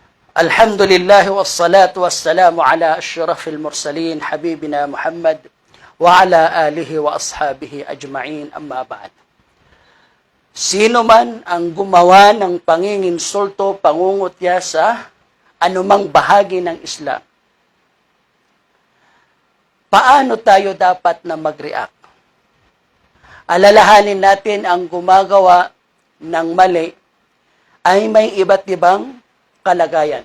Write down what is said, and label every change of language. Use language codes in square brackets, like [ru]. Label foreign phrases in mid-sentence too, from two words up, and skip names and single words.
[ar] الحمد لله والصلاة والسلام على أشرف المرسلين حبيبنا محمد وعلى آله وأصحابه أجمعين، أما بعد. [tl] Sino man ang gumawa ng panginginsulto, pangungutya sa anumang bahagi ng Islam, paano tayo dapat na mag-react? Alalahanin natin ang gumagawa ng mali ay may iba't ibang kalagayan.